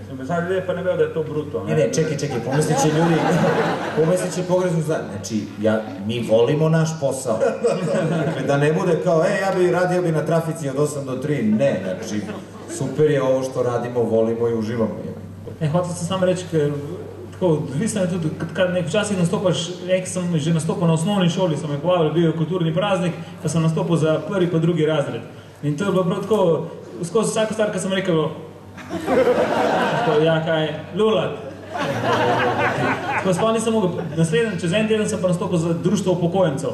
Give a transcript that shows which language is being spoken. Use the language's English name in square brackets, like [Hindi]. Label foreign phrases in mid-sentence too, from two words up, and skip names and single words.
[Croatian] Znam, ljudi pa ne veo da je to bruto. Ne, čekaj, pomislit će ljudi, pogrešno znači, mi volimo naš posao. Dakle, da ne bude kao, radio bi na trafici od 8 do 3, ne, znači, super je ovo što radimo, volimo i uživamo. [Slovenian] Hotel sam samo reći, tako, odvisno je tudi, kad včasih nastopaš, sem že nastopal na osnovni šoli, so me povabili, bil je kulturni praznik, pa sem nastopil za prvi pa drugi razred. In to je bilo prav tako, skozi vsako stvar, ko sem rekel, ja kaj, lulat. Tako sploh nisem mogel, čez en teden sem pa nastopil za društvo upokojencev.